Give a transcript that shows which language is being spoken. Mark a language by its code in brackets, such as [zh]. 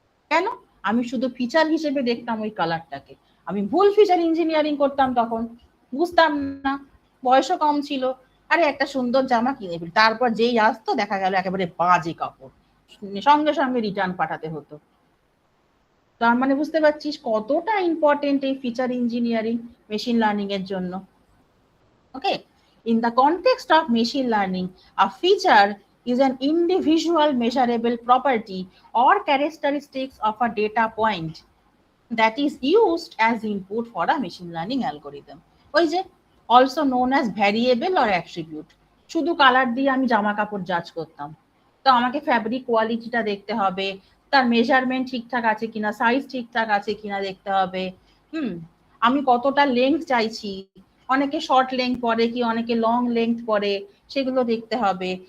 [bn] কেন, আমি শুধু ফিচার হিসেবে দেখতাম ওই কালারটাকে। আমি ভুল ফিচার ইঞ্জিনিয়ারিং করতাম তখন, বুঝতাম না, বয়সও কম ছিল। আরে একটা সুন্দর জামা কিনে ফেলি, তারপর যেই আসতো দেখা গেল একেবারে বাজে কাপড়, সঙ্গে সঙ্গে রিটার্ন পাঠাতে হতো। তার মানে বুঝতে পারছিস কতটা ইম্পর্টেন্ট এই ফিচার ইঞ্জিনিয়ারিং মেশিন লার্নিং এর জন্য। [en] Okay, in the context of machine learning, a feature is an individual measurable property or characteristics of a data point that is used as input for a machine learning algorithm. [bn] ওই যে [en] also known as variable or attribute। [bn] শুধু colour দিয়ে আমি জামা কাপড় জাজ করতাম, তো আমাকে ফ্যাব্রিক কোয়ালিটিটা দেখতে হবে, তার মেজারমেন্ট ঠিকঠাক আছে কিনা, সাইজ ঠিকঠাক আছে কিনা দেখতে হবে। আমি কতটা লেন্থ চাইছি, অনেকে শর্ট লেন্থ পরে কি অনেকে লং লেন্থ পরে, সেগুলো দেখতে হবে।